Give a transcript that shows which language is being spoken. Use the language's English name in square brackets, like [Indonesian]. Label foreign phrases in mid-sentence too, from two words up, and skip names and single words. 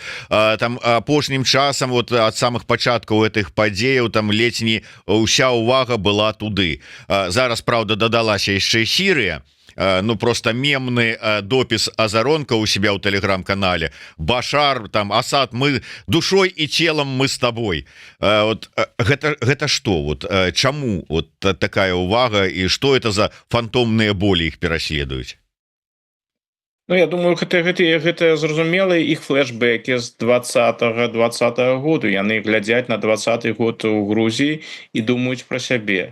[Belarusian] Там апошнім часам ад самых пачаткаў гэтых падзеяў там ледзь не ўся ўвага была туды. Зараз, праўда, дадалася яшчэ Сірыя. Просто мемны допіс Азаронка у себя ў тэлеграм-канале: Башар, там, Асад, мы душой і целом [Russian] мы с тобой. [Belarusian] Гэта што? Чаму такая ўвага, і што это за фантомныя болі іх пераследуюць? Я думаю, гэта зразумела, іх флешбекі з 2020 году. Яны глядзяць на 20 год у Грузіі і думаюць пра сябе.